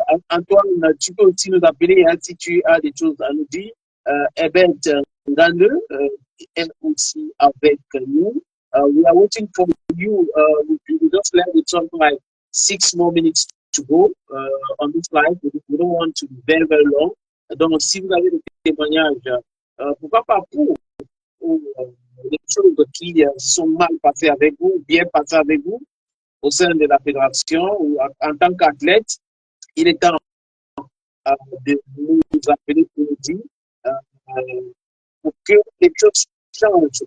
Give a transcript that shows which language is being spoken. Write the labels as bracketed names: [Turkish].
[French] Antoine, tu peux aussi nous appeler hein, si tu as des choses à nous dire. Ebert Ngane est aussi avec nous. [English] We are waiting for you. We just left with something like 6 more minutes to go on this live. We don't want to be very, very long. [French] Donc, si vous avez des témoignages, pourquoi pas pour les choses qui sont mal passées avec vous, bien passées avec vous, au sein de la fédération ou en tant qu'athlète, il est temps de nous appeler pour nous dire pour que les choses changent.